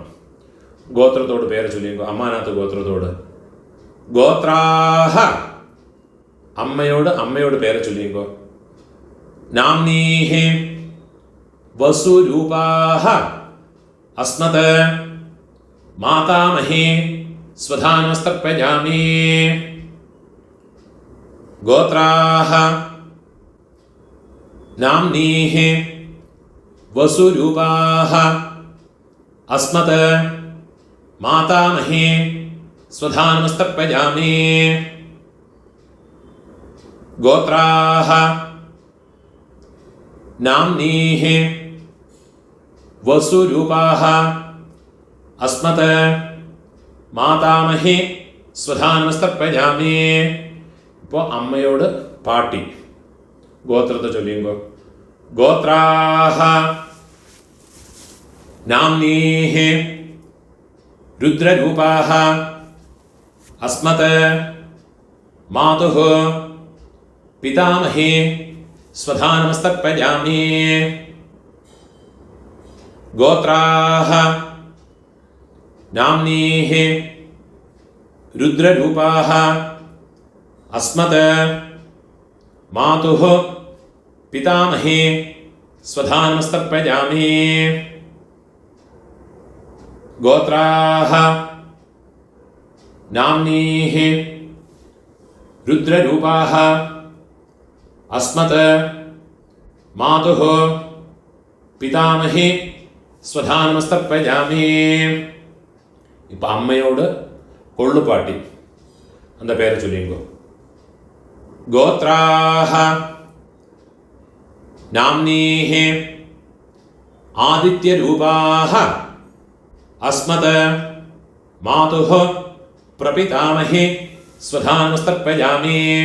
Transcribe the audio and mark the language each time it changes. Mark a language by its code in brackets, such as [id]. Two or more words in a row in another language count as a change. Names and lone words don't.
[ml] ഗോത്രത്തോട് പേര് ചൊല്ലിയോ അമ്മാനാത്ത് ഗോത്രത്തോട് ഗോത്രാഹ അമ്മയോട് പേര് ചൊല്ലിയോ നാംനീഹി [sa] വസുരൂപാഹ അസ്മത് മാതാമഹി स्वधानमस्तर्पयामि गोत्राः नाम्नीः वसुरूपाः अस्मत् मातामही स्वधानमस्तर्पयामि गोत्राः नाम्नीः वसुरूपाः अस्मत् मातामही स्वधानमस्तर्पयामि. [ml] ഇപ്പോൾ അമ്മയോട് പാട്ടി ഗോത്രത്തെ ചൊല്ലിയുമ്പോൾ [sa] ഗോത്രാഹ നാംനീഃ രുദ്രരൂപാഹ അസ്മത് മാതുഃ പിതാമഹേ സ്വധാനമസ്തർപ്പയാമി. ഗോത്രാഹ നാംനീഃ രുദ്രരൂപാഹ अस्मत् मातुः पितामहे स्वधानमस्तर्पयामि. गोत्राः नाम्नीः रुद्ररूपाः अस्मत् मातुः पितामहे स्वधानमस्तर्पयामि. [ml] ഇപ്പം അമ്മയോട് കൊള്ളുപാട്ടി அந்த പേര് ചൊല്ലിയുമ്പോൾ [sa] गोत्राः नाम्नीः आदित्यरूपाः अस्मत् मातुः प्रपितामहे स्वधानमस्तर्पयामि.